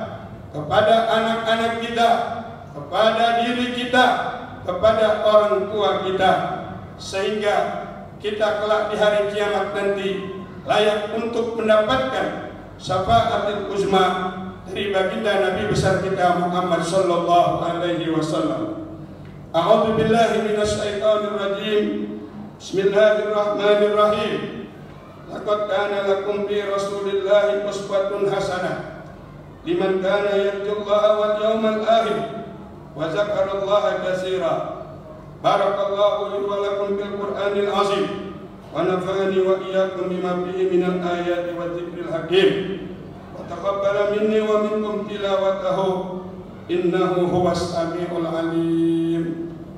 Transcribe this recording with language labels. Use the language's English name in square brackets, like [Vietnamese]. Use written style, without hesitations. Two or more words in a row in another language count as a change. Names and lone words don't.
[Indonesian] kepada anak-anak kita, kepada diri kita, kepada orang tua kita, sehingga kita kelak di hari kiamat nanti layak untuk mendapatkan [Arabic] الشفاعة العظمى [Indonesian] dari baginda Nabi besar kita Muhammad [Arabic] صلى الله عليه وسلم. أعوذ بالله من الشيطان الرجيم. Bismillahirrahmanirrahim. لقد كان لكم في رسول الله أسوة حسنة لمن كان يرجو الله واليوم الآخر وذكر الله كثيرا. بارك الله لي ولكم بالقرآن العظيم ونفعني وإياكم بما فيه من الآيات والذكر الحكيم وتقبل مني ومنكم تلاوته إنه هو السميع العليم.